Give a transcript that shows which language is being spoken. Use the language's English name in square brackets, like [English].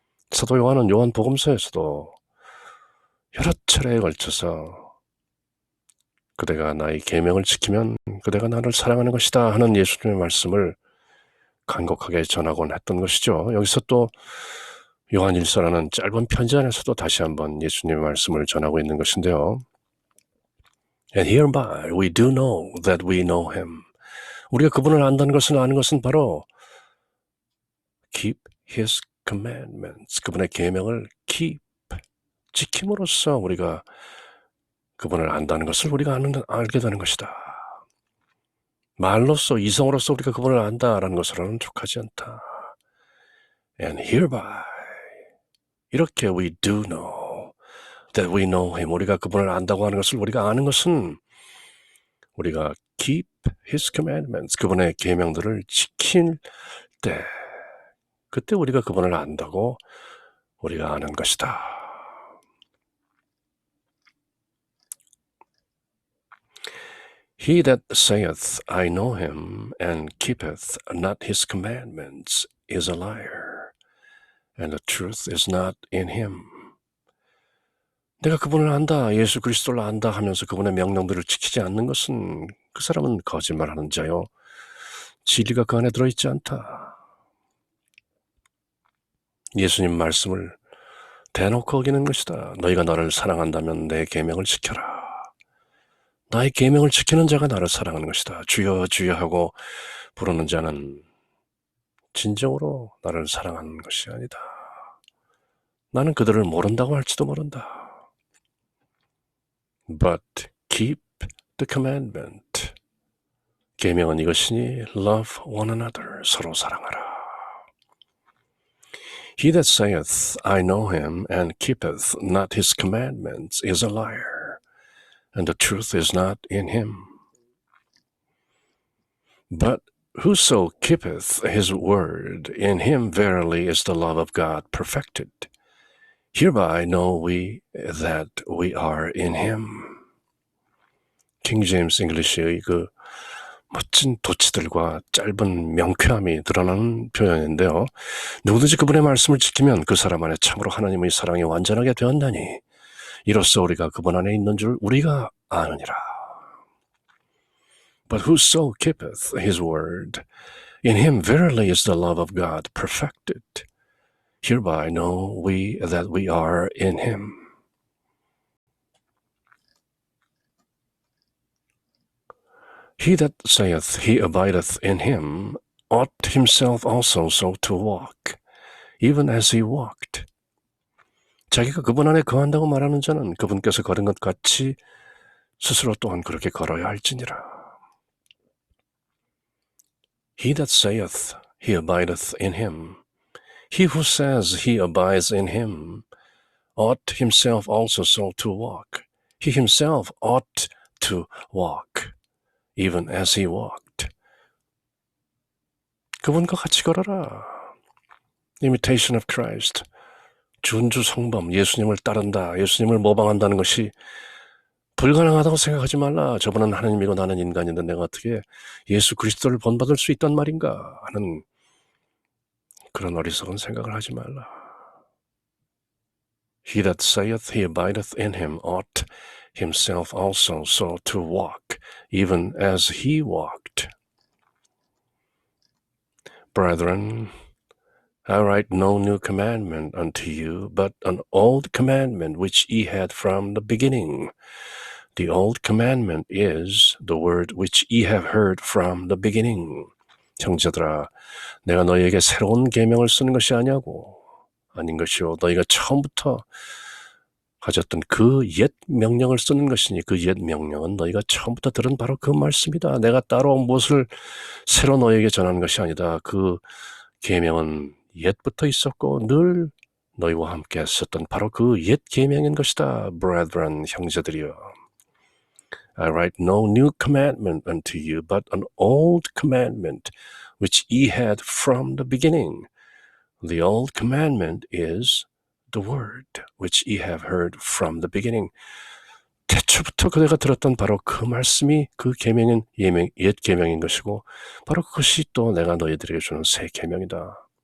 [Korean] 사도 요한은 요한복음서에서도 여러 차례에 걸쳐서 그대가 나의 계명을 지키면 그대가 나를 사랑하는 것이다 하는 예수님의 말씀을 간곡하게 전하곤 했던 것이죠. 여기서 또 요한일서라는 짧은 편지 안에서도 다시 한번 예수님의 말씀을 전하고 있는 것인데요. [English] And hereby we do know that we know him. [Korean] 우리가 그분을 안다는 것은 아는 것은 바로 [English] keep his commandments. [Korean] 그분의 계명을 keep, 지킴으로써 우리가 그분을 안다는 것을 우리가 알게 되는 것이다. 말로써, 이성으로서 우리가 그분을 안다라는 것으로는 족하지 않다. [English] And hereby, [Korean] 이렇게 [English] we do know that we know him. [Korean] 우리가 그분을 안다고 하는 것을 우리가 아는 것은 우리가 [English] keep his commandments, [Korean] 그분의 계명들을 지킬 때, 그때 우리가 그분을 안다고 우리가 아는 것이다. [English] He that saith, I know him, and keepeth not his commandments, is a liar, and the truth is not in him. [Korean] 내가 그분을 안다, 예수 그리스도를 안다 하면서 그분의 명령들을 지키지 않는 것은 그 사람은 거짓말하는 자요. 진리가 그 안에 들어있지 않다. 예수님 말씀을 대놓고 어기는 것이다. 너희가 나를 사랑한다면 내 계명을 지켜라. 나의 계명을 지키는 자가 나를 사랑하는 것이다. 주여 주여 하고 부르는 자는 진정으로 나를 사랑하는 것이 아니다. 나는 그들을 모른다고 할지도 모른다. [English] But keep the commandment. [Korean] 계명은 이것이니 [English] love one another. [Korean] 서로 사랑하라. [English] He that saith, I know him, and keepeth not his commandments, is a liar. And the truth is not in him. But whoso keepeth his word, in him verily is the love of God perfected. Hereby know we that we are in him. [Korean] 킹 제임스 잉글리시의 그 멋진 도치들과 짧은 명쾌함이 드러나는 표현인데요. 누구든지 그분의 말씀을 지키면 그 사람 안에 참으로 하나님의 사랑이 완전하게 되었나니 이로써 우리가 그분 안에 있는 줄 우리가 아느니라. [English] But whoso keepeth his word, in him verily is the love of God perfected. Hereby know we that we are in him. He that saith he abideth in him ought himself also so to walk, even as he walked. [Korean] 자기가 그분 안에 거한다고 말하는 자는 그분께서 걸은 것 같이 스스로 또한 그렇게 걸어야 할지니라. [English] He that saith he abideth in him, he who says he abides in him, ought himself also so to walk. He himself ought to walk, even as he walked. [Korean] 그분과 같이 걸어라. [English] Imitation of Christ. [Korean] 준주 성범, 예수님을 따른다, 예수님을 모방한다는 것이 불가능하다고 생각하지 말라. 저분은 하나님이고 나는 인간인데 내가 어떻게 예수 그리스도를 본받을 수 있단 말인가 하는 그런 어리석은 생각을 하지 말라. [English] He that saith he abideth in him ought himself also so to walk, even as he walked. Brethren, I write no new commandment unto you, but an old commandment which ye had from the beginning. The old commandment is the word which ye have heard from the beginning. [Korean] 형제들아, 내가 너희에게 새로운 계명을 쓰는 것이 아닌 것이요. 너희가 처음부터 가졌던 그 옛 명령을 쓰는 것이니 그 옛 명령은 너희가 처음부터 들은 바로 그 말씀이다. 내가 따로 무엇을 새로 너희에게 전하는 것이 아니다. 그 계명은 옛부터 있었고 늘 너희와 함께 했었던 바로 그 옛 계명인 것이다. [English] Brethren, [Korean] 형제들이여. [English] I write no new commandment unto you, but an old commandment which ye had from the beginning. The old commandment is the word which ye have heard from the beginning. [Korean] 태초부터 그대가 들었던 바로 그 말씀이 그 계명은 옛 계명인 것이고 바로 그것이 또 내가 너희들에게 주는 새 계명이다.